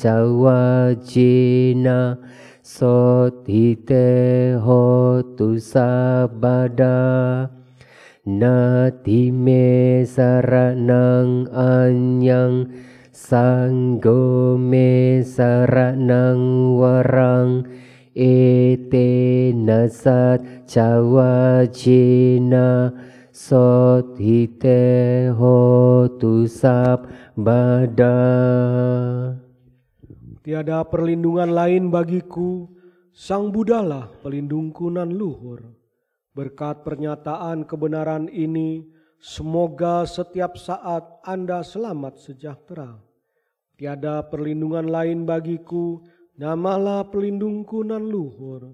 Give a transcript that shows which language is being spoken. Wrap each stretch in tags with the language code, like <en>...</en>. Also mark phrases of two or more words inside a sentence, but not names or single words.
<pi>wajina sothite hotu sabada nati me saranang anyang sanggo me saranang warang ete nasat wajina sothite hotu sabada.</pi> <id>Tiada perlindungan lain bagiku, Sang Buddhalah pelindungku nan luhur. Berkat pernyataan kebenaran ini, semoga setiap saat Anda selamat sejahtera. Tiada perlindungan lain bagiku, namalah pelindungku nan luhur.</id>